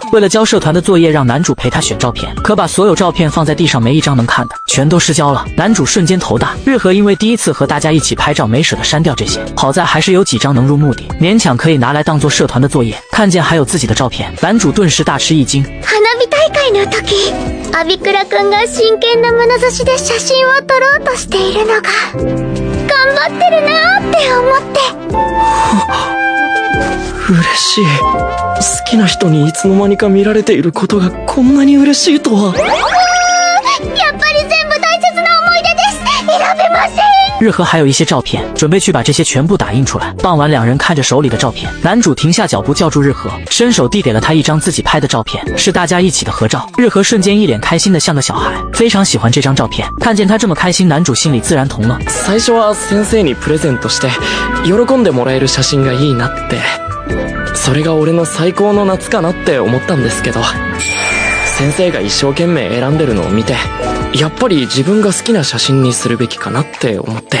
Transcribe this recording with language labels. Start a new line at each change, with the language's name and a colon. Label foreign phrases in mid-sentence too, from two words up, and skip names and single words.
Chinese: 为了交社团的作业，让男主陪他选照片，可把所有照片放在地上，没一张能看的，全都失焦了。男主瞬间头大。日和因为第一次和大家一起拍照，没舍得删掉这些，好在还是有几张能入目的，勉强可以拿来当做社团的作业。看见还有自己的照片，男主顿时大吃一惊。
Japanese: 花火大会の時、アビクラくんが真剣な眼差しで写真を撮ろうとしているのが頑張ってるなーって思って。嬉しい。好きな人にいつの間にか見られていることがこんなに嬉しいとは。やっぱり全部大切な思い出です。選べません。
Chinese: 日和还有一些照片，准备去把这些全部打印出来。傍晚，两人看着手里的照片，男主停下脚步叫住日和，伸手递给了他一张自己拍的照片，是大家一起的合照。日和瞬间一脸开心的像个小孩，非常喜欢这张照片。看见他这么开心，男主心里自然同乐。
Japanese: 最初は先生にプレゼントして喜んでもらえる写真がいいなって、それが俺の最高の夏かなって思ったんですけど、先生が一生懸命選んでるのを見て、やっぱり自分が好きな写真にするべきかなって思って。